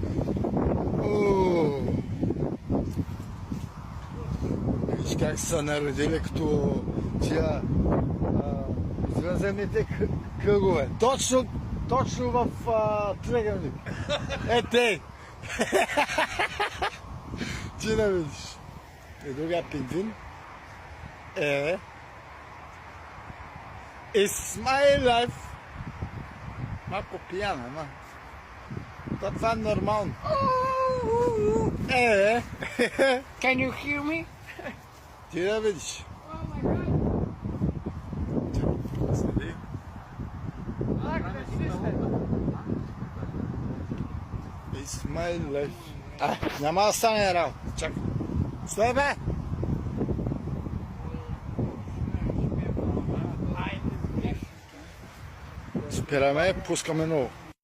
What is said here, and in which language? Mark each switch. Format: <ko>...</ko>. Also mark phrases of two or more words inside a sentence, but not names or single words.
<bg>Виж как са народили като тия извънземните кръгове. Точно в триъгълник. Тей! Ти да видиш. И другия пингвин</bg> <en>It's my life.</en> <bg>Малко пияна, ама. Това е нормално.</bg> <en>Can you hear me?</en> <bg>Ти да видиш.</bg> <en>Oh my God.</en> <bg>Следи.</bg> <en>Look, the system. It's my life.</en> <bg>Няма да стане работа. Чакай. Стой, бе! Спираме, пускаме ново.</bg>